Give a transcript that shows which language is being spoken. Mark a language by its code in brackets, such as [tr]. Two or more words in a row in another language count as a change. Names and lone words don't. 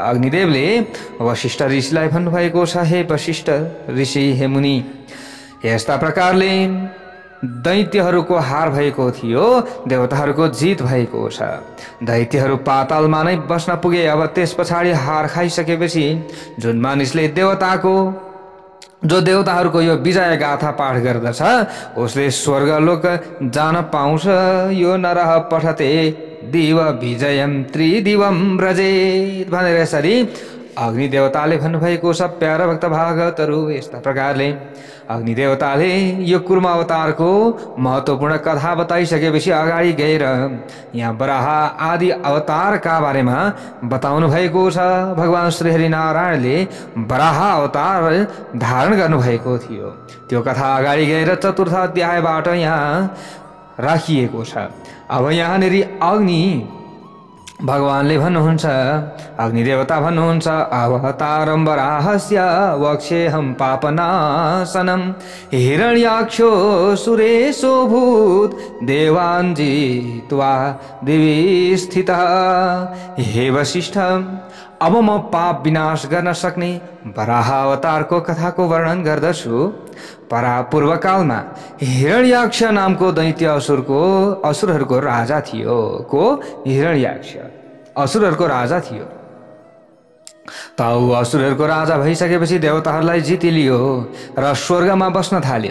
[ne] अग्निदेवले वशिष्ठ ऋषिलाई भन्नुभएको छ, हे वशिष्ठ ऋषि, हे मुनि, यस्ता प्रकारले दैत्यहरूको हार भएको थियो, देवताहरूको जित भएको छ। दैत्यहरू पातालमा नै बस्न पुगे। अब त्यस पछाडि हार खाइसकेपछि जुन मानिसले जो देवताहरूको यो विजय गाथा पाठ गर्दछ उसले स्वर्गलोक जान पाउँछ। [sa] यो नरह पठते दिव विजयम त्रिदिवम व्रजेत [ne] भनेर यसरी अग्निदेवताले भन्नुभएको छ। प्यारा भक्त भागवतहरू, यस्ता प्रकारले अग्निदेवताले यो कुर्म अवतारको महत्त्वपूर्ण कथा बताइसकेपछि अगाडि गएर यहाँ वराह आदि अवतारका बारेमा बताउनु भएको छ। भगवान श्री नारायणले वराह अवतार धारण गर्नुभएको थियो। त्यो कथा अगाडि गएर चतुर्थ अध्यायबाट यहाँ राखिएको छ। अब यहाँनिर अग्नि भगवानले भन्नुहुन्छ, अग्निदेवता भन्नुहुन्छ, [sa] अवतारं वराहस्य वक्षेऽहं पापनाशनं हिरण्याक्षो सुरेशो भूत देवान् जित्वा दिवि स्थितः। [ne] हे वशिष्ठ, अब म पाप विनाश गर्न सक्ने वराह अवतारको कथाको वर्णन गर्दछु। पूर्वकालमा हिरण्याक्ष नामको दैत्य असुरहरूको राजा थियो। को? हिरण्याक्ष असुरहरूको राजा थियो। त ऊ असुरहरूको राजा भइसकेपछि देवताहरूलाई जितिलियो र स्वर्गमा बस्न थाल्यो।